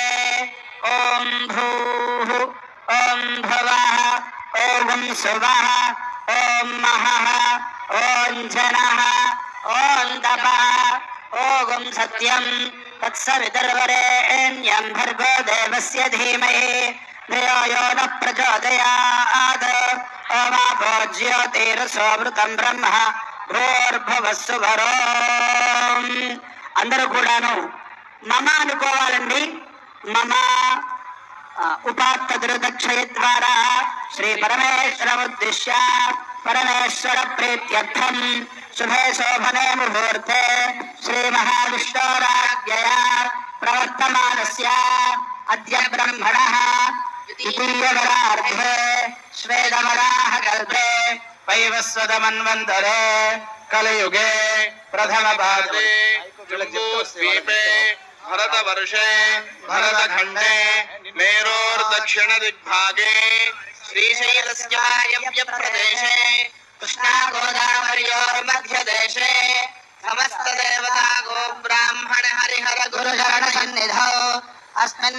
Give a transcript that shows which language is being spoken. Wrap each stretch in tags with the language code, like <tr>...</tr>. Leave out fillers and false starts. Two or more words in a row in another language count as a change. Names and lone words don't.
<sa>ॐ भूः ॐ भुवः ॐ सुवः ॐ महः ॐ जनः ॐ तपः ॐ सत्यं तत्सवितुर्वरेण्यं भर्गो देवस्य धीमहि धियो यो नः प्रचोदयात् ओमापो ज्योतिरसोऽमृतं ब्रह्म భూర్భువస్సుభరో</sa> <te>అందరూ కూడాను మమ అనుకోవాలండి</te> <sa>మమ ఉపాత్త దుర్దక్షయ ద్వారా శ్రీ పరమేశ్వరముద్దిశ్య పరమేశ్వర ప్రీత్యర్థం శుభే శోభనే ముహూర్తే శ్రీ మహావిష్ణోరాజ్ఞయా ప్రవర్తమానస్య అద్య బ్రహ్మణః ద్వితీయవరార్ధే శ్వేతవరాహ కల్పే वैवस्वतमन्वन्तरे कलयुगे प्रथमपादे जम्बूद्वीपे भरतवर्षे भरतखण्डे मेरोर्दक्षिणदिग्भागे श्रीशैलस्य वायव्यप्रदेशे कृष्णागोदावर्योर्मध्यदेशे समस्तदेवता गोब्राह्मण हरिहर गुरुचरणसन्निधौ अस्मिन्</sa>